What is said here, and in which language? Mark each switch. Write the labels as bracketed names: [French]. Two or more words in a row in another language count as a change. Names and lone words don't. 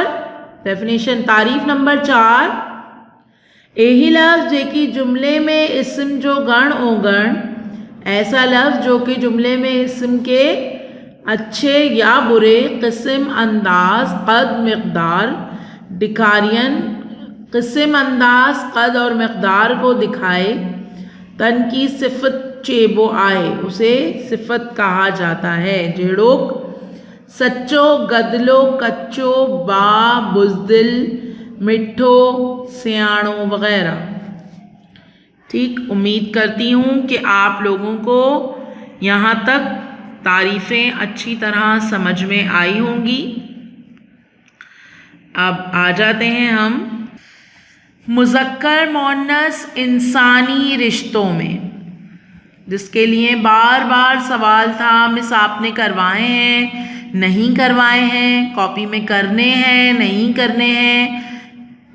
[Hindi] डेफिनेशन, [Sindhi] तारीफ़ नंबर 4 यही लफ्ज़ जेकी जुमले में इस्म जो गण ओगण, [Hindi] ऐसा लफ्ज़ जो कि जुमले में इस्म के अच्छे या बुरे किस्म, अंदाज, कद, मिक़दार दिखारियन, किस्म, अंदाज, कद और मिक़दार को दिखाए [Sindhi] तन की सिफ़त चेबो आहे, [Hindi] उसे सिफ़त कहा जाता है। [Sindhi] जहिड़ोक सच्चो, गदलो, कच्चो, बा, बुज़दिल, मिठो, सियाणो वग़ैरह। [Hindi] ठीक, उम्मीद करती हूँ कि आप लोगों को यहाँ तक तारीफ़ें अच्छी तरह समझ में आई होंगी। अब आ जाते हैं हम मुज़क्कर मुअन्नस इंसानी रिश्तों में, जिसके लिए बार बार सवाल था, मिस आपने करवाए हैं नहीं करवाए हैं, कॉपी में करने हैं नहीं करने हैं।